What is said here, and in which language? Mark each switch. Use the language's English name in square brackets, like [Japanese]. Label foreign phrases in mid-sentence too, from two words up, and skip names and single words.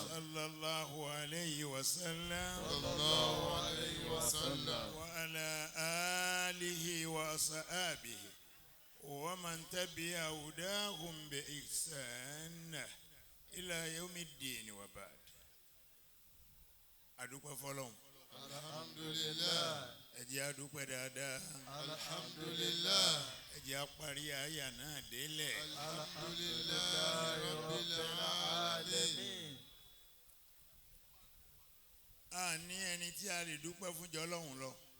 [Arabic] صلى الله عليه وسلم. صلى الله عليه وسلم. وعلى آله وأصحابه ومن تبع هداهم بإحسان إلى يوم الدين وبعد. [Yoruba] adúpẹ́ fọ́lọ́run. alhamdulillah. ẹ jẹ́ adúpẹ́ dáadáa. alhamdulillah. ẹ jẹ́ apárí àyà náà délẹ̀. [Arabic] الحمد لله رب العالمين. [Yoruba] a ní ẹni tí a lè dúpẹ́ fún jọ Ọlọ́run lọ.